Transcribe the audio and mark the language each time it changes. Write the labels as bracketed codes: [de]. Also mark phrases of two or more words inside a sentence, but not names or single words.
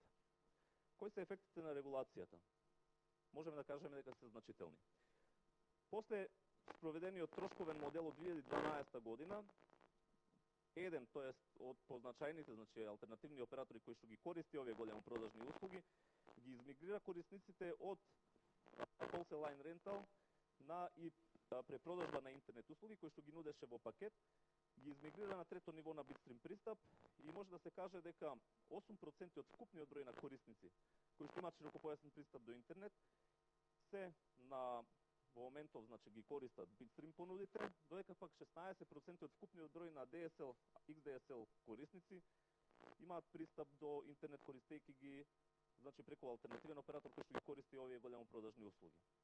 [mk] Кои се ефектите на регулацијата? Можеме да кажеме дека се значителни. После спроведениот трошковен модел од 2012 година, еден, тоест од позначајните, значи алтернативни оператори кои што ги користи овие големо продажни услуги, ги измигрира корисниците од [en] wholesale line rental [mk] на и препродажба на интернет услуги кои што ги нудеше во пакет, ги измигрира на трето ниво на Bitstream пристап и може да се каже дека 8% од вкупниот број на корисници кои што имаат широкопојасен пристап до интернет се на во моментов, значи ги користат Bitstream понудите, додека пак 16% од вкупниот број на DSL, XDSL корисници имаат пристап до интернет користејќи ги, значи преку алтернативен оператор кој што ги користи овие големо продажни услуги.